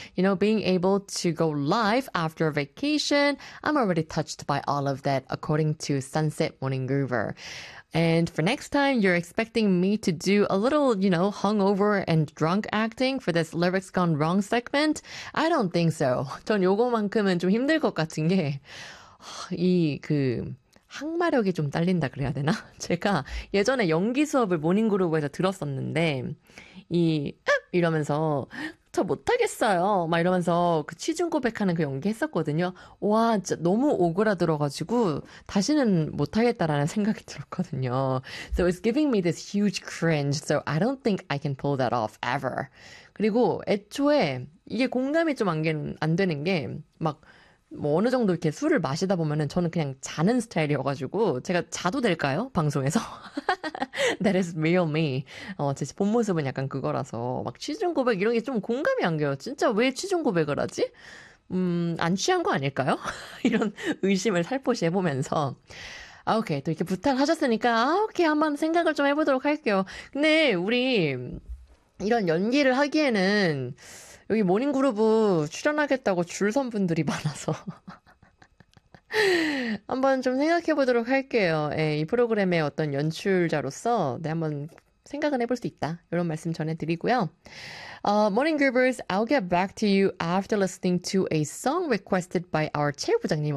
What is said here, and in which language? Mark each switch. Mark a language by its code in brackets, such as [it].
[en] You know, being able to go live after a vacation, I'm already touched by all of that according to Sunset Morning Groover. And for next time, you're expecting me to do a little, you know, hungover and drunk acting for this lyrics gone wrong segment? I don't think so. [ko] 전 요거만큼은 좀 힘들 것 같은 게 이 그 항마력이 좀 딸린다 그래야 되나? 제가 예전에 연기 수업을 모닝그룹에서 들었었는데 이 이러면서 저 못하겠어요. 막 이러면서 그 취중 고백하는 그 연기 했었거든요. 와, 진짜 너무 오그라들어가지고 다시는 못하겠다라는 생각이 들었거든요. [en] So it's giving me this huge cringe. So I don't think I can pull that off ever. [ko] 그리고 애초에 이게 공감이 좀 안 되는 게 막 뭐 어느 정도 이렇게 술을 마시다 보면은 저는 그냥 자는 스타일이어가지고 제가 자도 될까요? 방송에서? [en] That is real me. [ko] 제 본 모습은 약간 그거라서 막 취중 고백 이런 게 좀 공감이 안 돼요. 진짜 왜 취중 고백을 하지? 안 취한 거 아닐까요? 이런 의심을 살포시 해보면서 아, 오케이 또 이렇게 부탁하셨으니까 아, 오케이 한번 생각을 좀 해보도록 할게요. 근데 우리 이런 연기를 하기에는 여기 모닝그룹 출연하겠다고 줄 선 분들이 많아서 한번 좀 생각해 보도록 할게요. 예, 이 프로그램의 어떤 연출자로서 네, 한번 생각은 해볼 수 있다. 이런 말씀 전해드리고요. [en] Morning Groovers, I'll get back to you after listening to a song requested by our 체육부장님.